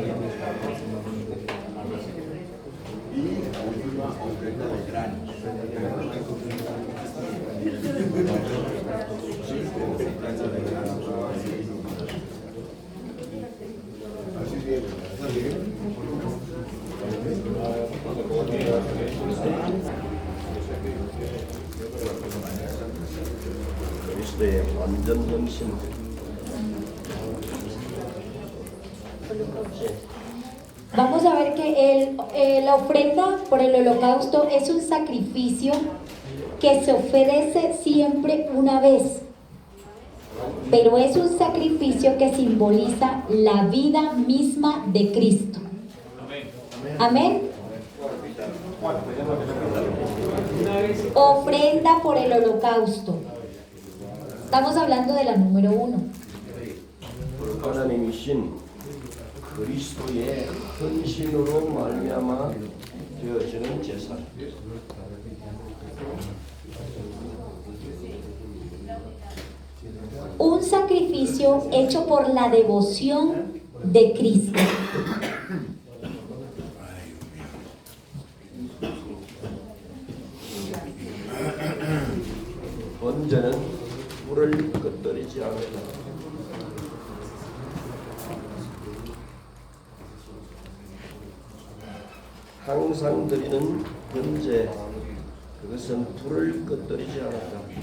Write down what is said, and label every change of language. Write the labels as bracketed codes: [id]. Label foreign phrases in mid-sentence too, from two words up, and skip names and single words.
[es] Y la última ofrenda de granos. 5 ofrendas de granos. Así bien, ¿está bien? [ko] 그리스도의 완전 헌신. [es] Vamos a ver que la ofrenda por el holocausto es un sacrificio que se ofrece siempre una vez, pero es un sacrificio que simboliza la vida misma de Cristo. Amén. Ofrenda por el holocausto. Estamos hablando de la número 1. [ko] 하나님이신 그리스도의 헌신으로 말미암아 되어지는 제사. [es] Un sacrificio hecho por la devoción de Cristo. [ko] 번제는 불을 끄떡이지 않는다. 항상 드리는 번제, 그것은 불을 끄떡이지 않았다.